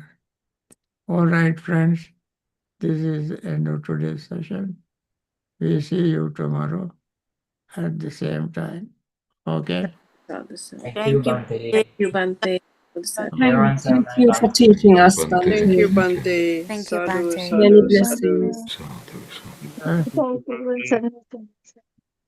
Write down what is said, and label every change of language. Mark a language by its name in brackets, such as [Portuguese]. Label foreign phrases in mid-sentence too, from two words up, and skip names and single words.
[English] All right, friends, this is the end of today's session. We see you tomorrow at the same time. Okay? Thank you. Thank you, Bante. Everyone's have a Thank you nice for teaching us, Bante. Thank you, Bante. Bante. Thank you, Sadhu, Bante. Many [Pali] sadhu, sadhu. [English] blessings. [Pali] Sadhu, sadhu. Uh,